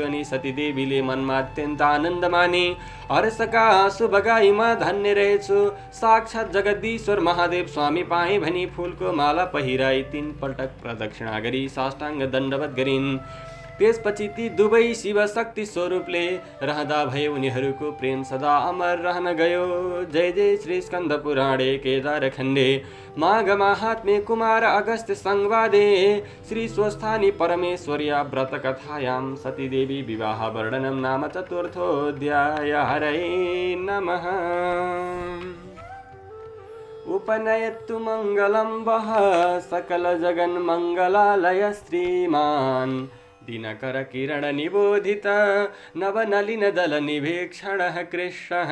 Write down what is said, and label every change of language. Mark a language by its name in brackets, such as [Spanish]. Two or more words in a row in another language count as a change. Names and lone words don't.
[Nepali] अनि सतीदेवीले मनमा अत्यन्त आनन्द माने, हर्षका आँसु बगाई म धन्य रहेछु, साक्षात् जगदीश्वर महादेव स्वामी पाएँ भनी फुलको माला पहिराई 3 पटक प्रदक्षिणा गरी साष्टाङ्ग दण्डवत गरिन्। त्यसपछि ती दुवै शिव शक्ति स्वरूपले रहँदा भए उनीहरूको प्रेम सदा अमर रहन गयो। [Sanskrit] जय जय श्री स्कन्द पुराणे केदार खण्डे माघ माहात्म्ये कुमार अगस्त्य संवादे श्री स्वस्थानी परमेश्वर्या व्रत कथायां सतीदेवी विवाह वर्णनम नाम चतुर्थोऽध्याय। हरये नमः। उपनयतु मङ्गलं वः सकल जगन् मङ्गलालय श्रीमान् दिनकर किरण निबोधित नवनलिन दल निभीक्षण कृष्णः।